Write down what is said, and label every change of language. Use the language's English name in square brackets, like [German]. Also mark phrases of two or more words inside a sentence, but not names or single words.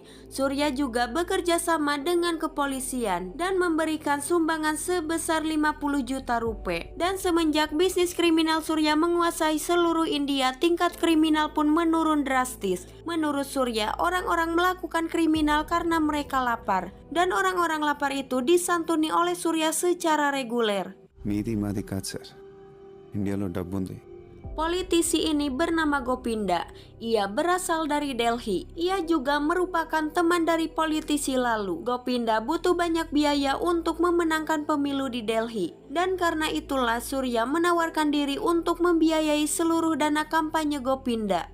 [Indonesian] Surya juga bekerja sama dengan kepolisian dan memberikan sumbangan sebesar 50 juta rupiah. Dan semenjak bisnis kriminal Surya menguasai seluruh India, tingkat kriminal pun menurun drastis. Menurut Surya, orang-orang melakukan kriminal karena mereka lapar. Dan orang-orang lapar itu disantuni oleh Surya secara reguler. [Telugu] మీది మాది కాదు సార్ ఇండియాలో డబ్బు ఉంది. [Indonesian] Politisi ini bernama Gopinda. Ia berasal dari Delhi. Ia juga merupakan teman dari politisi lalu. Gopinda butuh banyak biaya untuk memenangkan pemilu di Delhi. Dan karena itulah Surya menawarkan diri untuk membiayai seluruh dana kampanye Gopinda.